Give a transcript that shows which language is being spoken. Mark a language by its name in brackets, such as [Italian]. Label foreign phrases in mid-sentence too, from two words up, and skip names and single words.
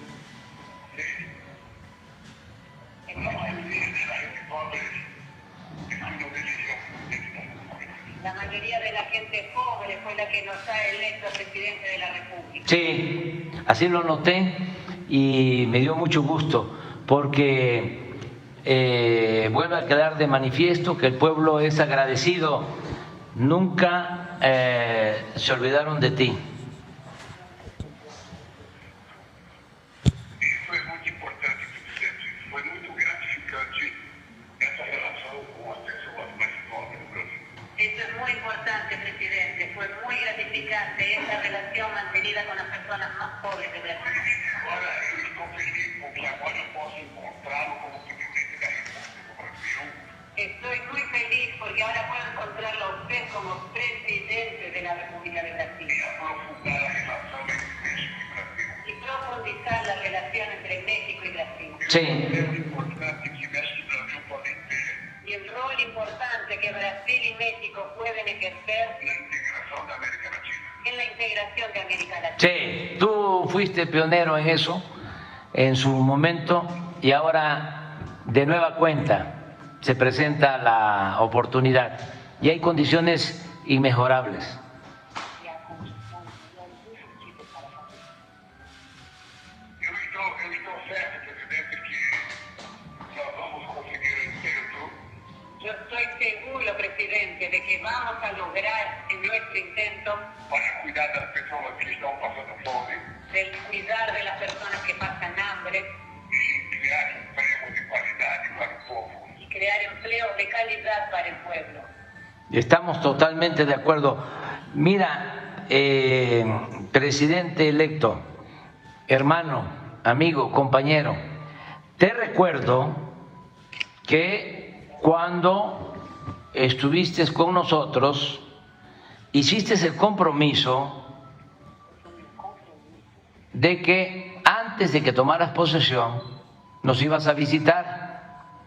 [Spanish] La mayoría de la gente pobre fue la que nos ha electo presidente de la República. Sí, así lo noté y me dio mucho gusto porque vuelve a quedar de manifiesto que el pueblo es agradecido. Nunca se olvidaron de ti. [Portuguese] Isso é muito importante, presidente. Foi muito gratificante essa relação com as pessoas mais pobres do Brasil. [Spanish] Esto es muy importante, presidente. Fue muy gratificante esta relación mantenida con las personas más pobres de Brasil. [Portuguese] Agora eu estou feliz porque agora eu posso encontrá-lo como presidente da República do Brasil. [Spanish] Estoy muy feliz porque ahora puedo encontrarlo a usted como presidente de la República de Brasil. [Portuguese] E aprofundar a relação entre México e Brasil. [Spanish] Y profundizar la relación entre México y Brasil. Sí. [Portuguese] É importante que México e Brasil podem ter [Spanish] Y el rol importante que Brasil y México pueden ejercer [Portuguese] na integração da América Latina. [Spanish] en la integración de América Latina. Sí, tú fuiste pionero en eso en su momento y ahora de nueva cuenta se presenta la oportunidad y hay condiciones inmejorables. [Portuguese] Eu estou certo, presidente, que nós vamos conseguir o intento [Spanish] Yo estoy seguro, presidente, de que vamos a lograr en nuestro intento [Portuguese] para cuidar das pessoas que estão passando fome [Spanish] del cuidar de las personas que pasan hambre [Portuguese] e criar emprego de qualidade para o povo. [Spanish] y crear empleos de calidad para el pueblo. Estamos totalmente de acuerdo. Mira, presidente electo, hermano, amigo, compañero, te recuerdo que cuando estuviste con nosotros, hiciste el compromiso de que antes de que tomaras posesión nos ibas a visitar.